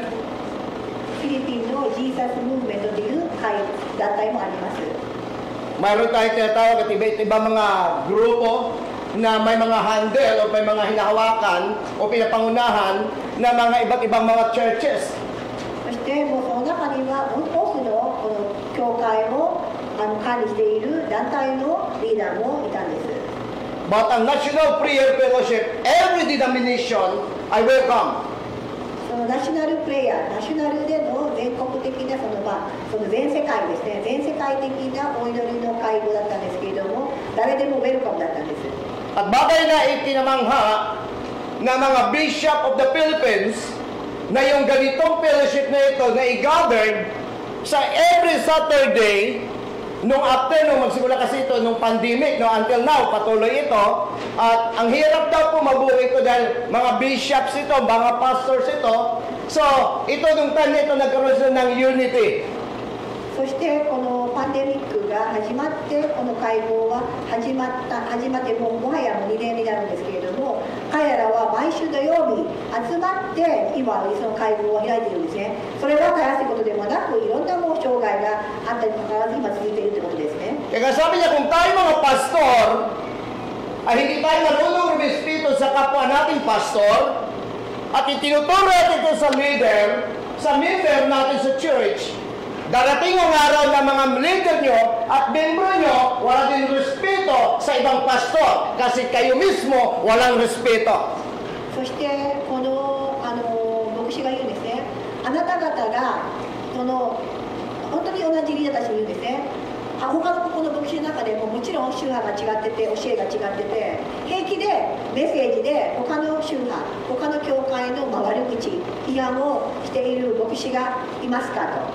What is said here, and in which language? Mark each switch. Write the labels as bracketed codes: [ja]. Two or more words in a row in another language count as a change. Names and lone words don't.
[ja] フィリピンのジーザス・ムーブメントという団体もあります。 [tl] Mayroon tayong tinatawag at iba-ibang mga grupo na may mga handle o may mga hinahawakan o pinapangunahan na mga iba't ibang mga churches. [ja] そしてもうその中には多くのこの教会を管理している団体のリーダーもいたんです。 [en] But ang National Prayer Fellowship, every denomination, I welcome. [ja] そのナショナルプレイヤー、ナショナルでの全国的なその全世界ですね、全世界的なお祈りの会合だったんですけれども、誰でもウェルカムだったんです。 [tl] At bagay na itinamangha na mga [en] bishop of the Philippines [tl] na yung ganitong fellowship na ito na i-gathered sa [en] every Saturday [tl] nung after, nung magsimula kasi ito, nung pandemic, no, [en] until now, [tl] patuloy ito. At ang hirap daw po mabuhay ito dahil mga bishops ito, mga pastors ito. So, ito nung time nito nagkaroon sila ng unity. [ja] そそしてこのパンデミックが始まってこの会合は始まってもはや2年になるんですけれども、彼らは毎週土曜日集まって今その会合を開いているんですね。それはたやすいことでもなく、いろんなもう障害があったにもかかわらず今続いているということですね。 [tl] Kaya sabi niya, kung tayo mga pastor ay hindi tayo marunong rumispeto sa kapwa nating pastor at itinuturo natin ito sa member natin sa church, darating ang araw na mga leader nyo at membro nyo wala din respeto sa ibang pastor kasi kayo mismo walang respeto. [ja] そしてこの牧師が言うんですね。あなた方がその本当に同じリーダーたちに言うんですね。他のここの牧師の中でももちろん宗派が違ってて教えが違ってて、平気でメッセージで他の宗派他の教会の悪口批判をしている牧師がいますかと。